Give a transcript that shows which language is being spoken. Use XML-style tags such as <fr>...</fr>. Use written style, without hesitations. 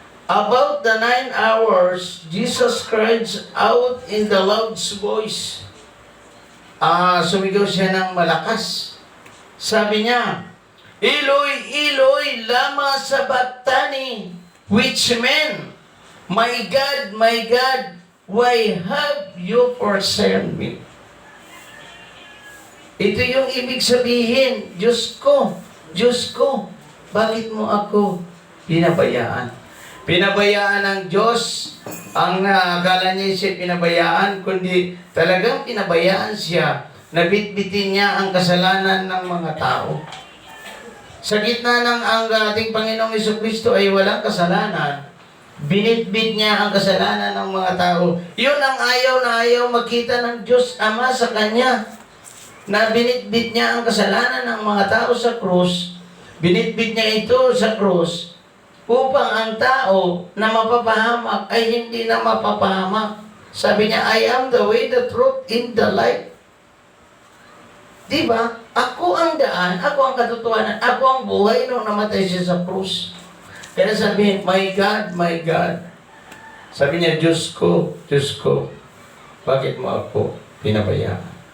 <en>About the 9 hours, Jesus cries out in the loud voice.</en> <tl>Sumigaw siya ng malakas. Sabi niya,</tl> <arc>Eloi, Eloi, lama sabachthani,</arc> <en>which meant, my God, why have you forsaken me?</en> <tl>Ito yung ibig sabihin, Diyos ko, bakit mo ako pinabayaan? Pinabayaan ng Diyos, ang akala niya siya pinabayaan, kundi talagang pinabayaan siya, nabitbitin niya ang kasalanan ng mga tao. Sa gitna ng ang ating Panginoong Jesucristo ay walang kasalanan, binitbit niya ang kasalanan ng mga tao. Yun ang ayaw na ayaw makita ng Diyos Ama sa Kanya. Na binitbit niya ang kasalanan ng mga tao sa krus. Binitbit niya ito sa krus upang ang tao na mapapahamak ay hindi na mapapahamak. Sabi niya,</tl> <en>I am the way, the truth, and the life.</en> <tl>Diba? Ako ang daan, ako ang katotohanan, ako ang buhay nung namatay siya sa krus. Kaya sabihin,</tl> <en>my God.</en> <tl>Sabi niya, Diyos ko, bakit mo ako pinabayaan?</tl>